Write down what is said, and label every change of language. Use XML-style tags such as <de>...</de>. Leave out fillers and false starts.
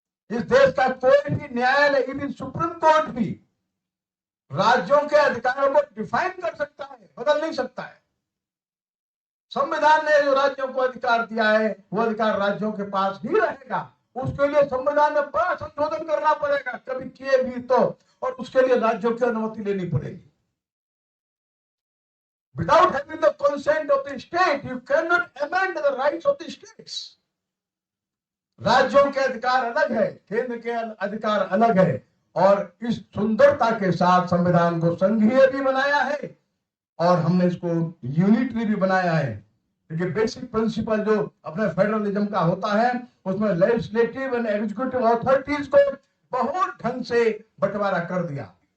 <hi>इस देश का कोई भी न्यायालय, इवन सुप्रीम कोर्ट भी राज्यों के अधिकारों को डिफाइन कर सकता है, बदल नहीं सकता है। संविधान ने जो राज्यों को अधिकार दिया है वो अधिकार राज्यों के पास ही रहेगा। उसके लिए संविधान में बड़ा संशोधन करना पड़ेगा, कभी किए भी तो, और उसके लिए राज्यों की अनुमति लेनी पड़ेगी।</hi> <en>Without having the consent of the state, you cannot amend the rights of the states.</en> <hi>राज्यों के अधिकार अलग है, केंद्र के अधिकार अलग है, और इस सुंदरता के साथ संविधान को संघीय भी बनाया है और हमने इसको यूनिटरी भी बनाया है। क्योंकि बेसिक प्रिंसिपल जो अपने फेडरलिज्म का होता है उसमें लेजिस्लेटिव एंड एग्जीक्यूटिव अथॉरिटीज को बहुत ढंग से बंटवारा कर दिया।</hi>